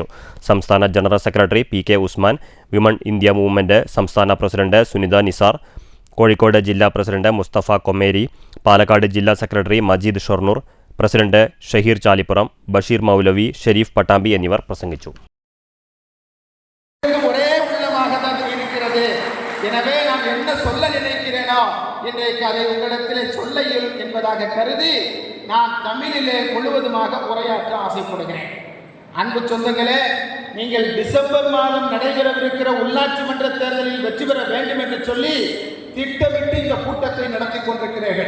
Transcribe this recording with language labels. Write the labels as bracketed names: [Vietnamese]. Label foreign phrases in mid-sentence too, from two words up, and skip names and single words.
[Malayalam] സംസ്ഥാന ജനറൽ സെക്രട്ടറി PK ഉസ്മാൻ, വിമൺ ഇന്ത്യ മൂവ്മെന്റ് സംസ്ഥാന പ്രസിഡന്റ് സുനിത നിസാർ, കോഴിക്കോട് ജില്ലാ പ്രസിഡന്റ് മുസ്തഫ കൊമ്മേരി, പാലക്കാട് ജില്ലാ സെക്രട്ടറി മജീദ് ഷൊർണൂർ, പ്രസിഡന്റ് ഷഹീർ ചാലിപ്പുറം, ബഷീർ മൗലവി, ഷെരീഫ് പട്ടാമ്പി എന്നിവർ പ്രസംഗിച്ചു. [Tamil] எனவே நான் என்ன சொல்ல நினைக்கிறேனோ இன்றைக்கு அதை உங்களிடத்திலே சொல்ல இயலும் என்பதாக கருதி நான் தமிழிலே முழுவதுமாக உரையாற்ற ஆசைப்படுகிறேன். அன்பு சொந்தங்களே, நீங்கள் டிசம்பர் மாதம் நடைபெறவிருக்கிற உள்ளாட்சி மன்ற தேர்தலில் வெற்றி பெற வேண்டும் என்று சொல்லி திட்டமிட்டு இந்த கூட்டத்தை நடத்தி கொண்டிருக்கிறீர்கள்.